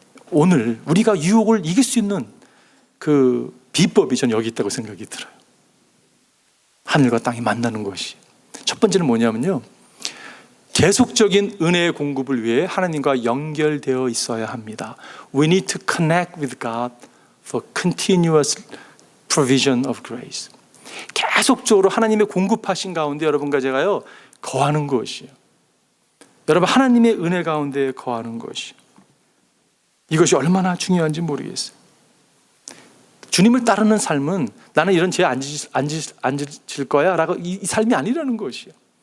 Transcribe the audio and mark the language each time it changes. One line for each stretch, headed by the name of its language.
Korean: 오늘 우리가 유혹을 이길 수 있는 그 비법이 저는 여기 있다고 생각이 들어요. 하늘과 땅이 만나는 것이. 첫 번째는 뭐냐면요. 계속적인 은혜의 공급을 위해 하나님과 연결되어 있어야 합니다.
English: We need to connect with God for continuous provision of grace.
Korean: 계속적으로 하나님의 공급하신 가운데 여러분과 제가요 거하는 것이에요. 여러분 하나님의 은혜 가운데 거하는 것이 이것이 얼마나 중요한지 모르겠어요. 주님을 따르는 삶은 나는 이런 죄 안 지을 거야 라고 이 삶이 아니라는 것이에요.